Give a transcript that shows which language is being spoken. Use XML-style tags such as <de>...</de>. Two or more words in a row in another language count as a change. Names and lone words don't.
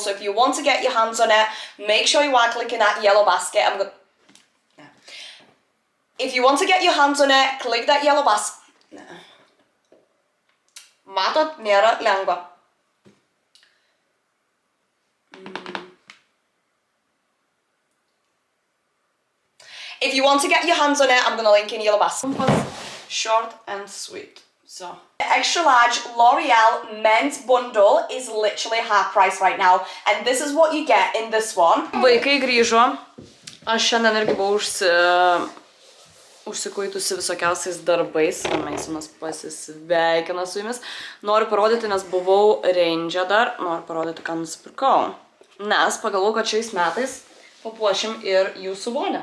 <en>So if you want to get your hands on it, make sure you are clicking that yellow basket. If you want to get your hands on it, click that yellow basket.</en> <lt>Matot, nėra lengva.</lt> <en>If you want to get your hands on it, I'm going to link in yellow basket. Short and sweet. So. The extra large L'Oreal men's bundle is literally half price right now. And this is what you get in this one.</en> <lt>Vaikai grįžo. Aš šiandien irgi buvau užsikuitusi visokiausiais darbais. Maisonas pasisveikina su jumis. Noriu parodyti, nes buvau Range dar. Noriu parodyti, ką nusipirkau. Nes pagalvojau, kad šiais metais papuošim ir jūsų vonią.</lt>